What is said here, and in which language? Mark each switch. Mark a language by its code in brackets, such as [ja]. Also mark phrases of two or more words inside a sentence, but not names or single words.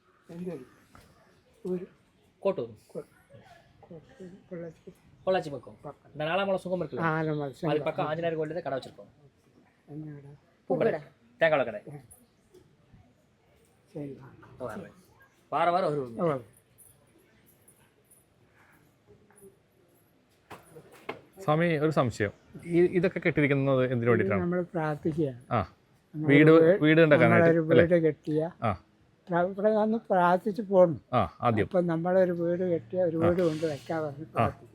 [ta] കോട്ടൂർ பொள்ளாச்சி பக்கம் இந்த நாலாம் சுகம் இருக்குல்ல அது பக்கம் ஆஞ்சநேயர் கோயிலில் கடை வச்சிருக்கோம். பூக்கடை தேங்காய் கடை வாரம் வாரம் வருவோம். [ml] സ്വാമി ഒരു സംശയം, ഇതൊക്കെ കെട്ടിയിരിക്കുന്നത് എന്തിനു വേണ്ടിയിട്ടാണ്? നമ്മൾ പ്രാർത്ഥിക്കുക. ആ വീട് ഉണ്ടാക്കാനായിട്ട് വീട് കെട്ടിയ ഇവിടെ വന്ന് പ്രാർത്ഥിച്ച് പോകണം. ആദ്യം അപ്പം നമ്മളൊരു വീട് കെട്ടിയ ഒരു വീട് കൊണ്ട് വെക്കാൻ പറഞ്ഞ് പ്രാർത്ഥിക്കും.